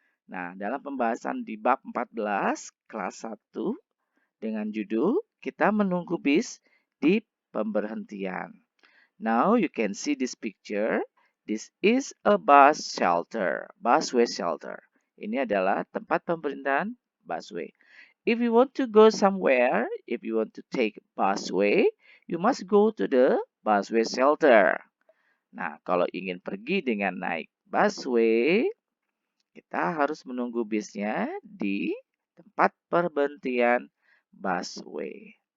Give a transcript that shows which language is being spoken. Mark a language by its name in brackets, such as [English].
[Indonesian] Nah, dalam pembahasan di bab 14, kelas 1, dengan judul Kita Menunggu Bis di Pemberhentian. [English] Now you can see this picture. This is a bus shelter, busway shelter. [Indonesian] Ini adalah tempat pemberhentian busway. [English] If you want to go somewhere, if you want to take busway, you must go to the busway shelter. [Indonesian] Nah, kalau ingin pergi dengan naik busway, kita harus menunggu bisnya di tempat perberhentian busway.